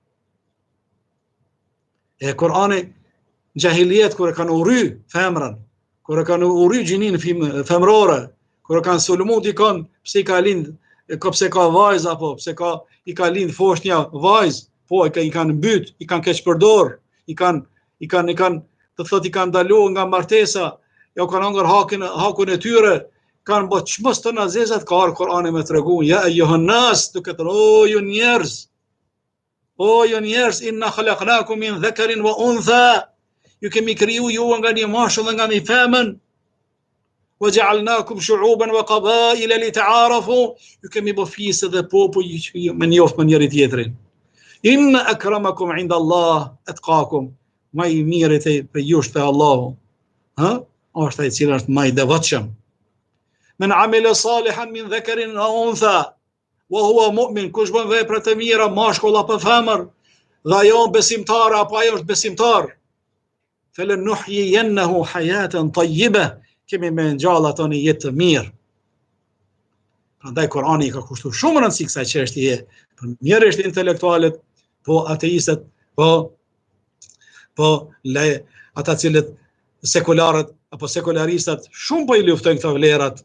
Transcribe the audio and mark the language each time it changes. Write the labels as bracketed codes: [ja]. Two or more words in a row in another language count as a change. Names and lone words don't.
[sq] E Kurani gjahiliet, kur e kanë ury femrën, kur e kanë ury gjinin femrore, kur e kanë sulmu dikon pse i ka lind, pse ka vajzë, apo pse i ka lind foshnja vajzë, po i kanë mbyt, i kanë keq përdor, i kanë të thot i kanë ndalu nga martesa, ja u kanë hangër hakun e tyre, kanë bë çmos të nazezat, ka ardhur Kurani me tregu, [ar] يا أيها الناس, [sq] duke të o ju njerëz, [ar] إنا خلقناكم من ذكر وأنثى, [sq] ju kemi kriju ju nga një mashkull dhe nga një femën, [ar] وجعلناكم شعوبا وقبائل لتعارفوا, [sq] ju kemi bë fisë dhe popull me njoft me njëri tjetrin. [ar] إن أكرمكم عند الله أتقاكم, [sq] më i mirët për ju te Allahu. Është ai i cili është më i devotshëm. [ar] من عمل صالحا من ذكر أو أنثى وهو مؤمن, [sq] kush bën vepra të mira, mashkull apo femër, dhe ajo besimtar apo ajo është besimtar, [ar] فَلَنُحْيِيَنَّهُ حَيَاةً طَيِّبَةً, [sq] kemi me ngjall ato në jetë të mirë. Prandaj Kurani ka kushtuar shumë rëndësi kësaj çështjeje, për mjerërisht intelektualët, po ateistët, po ata cilët sekularët apo sekularistat shumë po i luftojnë këto vlerat.